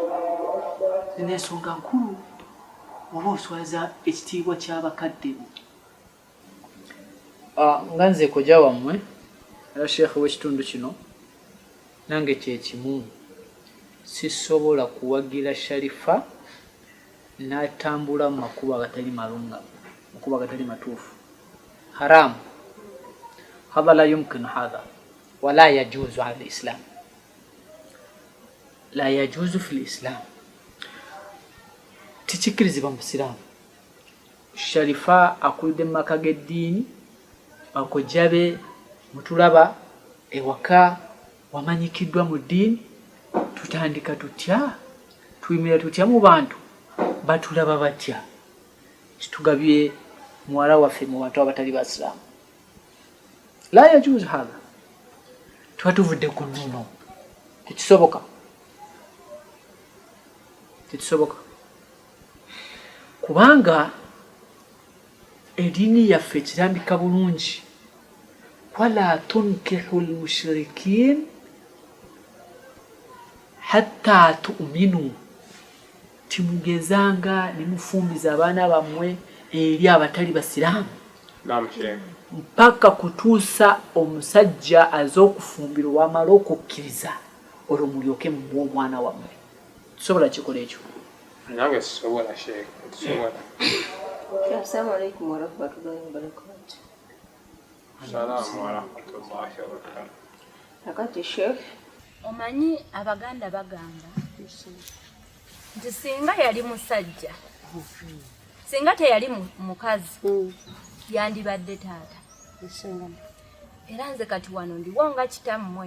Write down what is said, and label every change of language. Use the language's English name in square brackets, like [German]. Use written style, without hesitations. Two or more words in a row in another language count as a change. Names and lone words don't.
[Ganda] zina ensonga nkulu oba oswaza ekitiibwa ky'abakadde nga nze kojja wammwe era sheekhe w'ekitundu kino nange kyekimu sisobola kuwagira Sharifa n'atambula mu makubo agatali malungamu makubo agatali matuufu [Arabic] حرام هذا لا يمكن هذا ولا يجوز على الإسلام لا يجوز في الإسلام [Ganda] tikikkirizibwa mu Busiraamu. Sharifa akulidde mu maka g'eddiini bakojja be mutulaba ewaka wamanyikiddwa mu ddiini tutandika tutya tuyimira tutya mu bantu batulaba batya kitugabye muwala waffe mu bantu abatali Basiraamu. [Arabic] لا يجوز هذا [Ganda] tuba tuvudde ku nnuno tekisoboka kubanga eddiini yaffe kirambika bulungi [Arabic] ولا تنكحوا المشركين حتى تؤمنوا [Ganda] timugezanga nimufumbiza abaana bammwe eri abatali Basiraamu mpaka kutuusa omusajja az'okufumbirwa wamala okukkiriza olwo mulyoke mumuwa omwana wammwe. Tusobola kikola ekyo? Nange sisobola Sheikh. Tusobola. [Arabic] السلام عليكم ورحمة الله وبركاته. السلام ورحمة الله وبركاته. [Ganda] Akati Sheikh, Omanyi Abaganda bagamba nti singa yali musajja singa teyali mukazi yandibadde taata. Era nze kati wano ndiwo nga kitammwe.